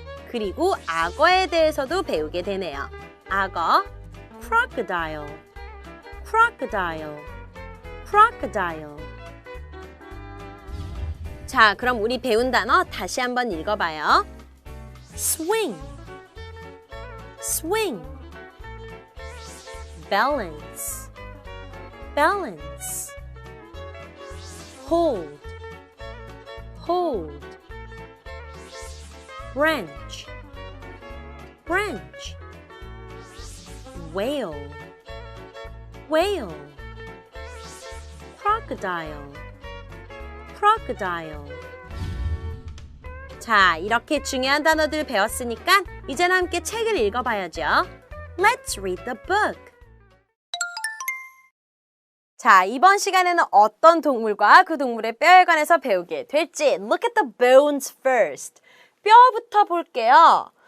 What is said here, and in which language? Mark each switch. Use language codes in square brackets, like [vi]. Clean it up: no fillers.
[ko] 그리고 악어에 대해서도 배우게 되네요. [en] 악어, crocodile, crocodile, crocodile. [ko] 자, 그럼 우리 배운 단어 다시 한번 읽어봐요. [en] swing, swing, balance, balance, hold, hold, branch, branch, whale, whale, crocodile, crocodile. [ko] 자, 이렇게 중요한 단어들 배웠으니까 이제는 함께 책을 읽어봐야죠. [en] Let's read the book. [ko] 자, 이번 시간에는 어떤 동물과 그 동물의 뼈에 관해서 배우게 될지. [en] Look at the bones first. [ko] 뼈부터 볼게요.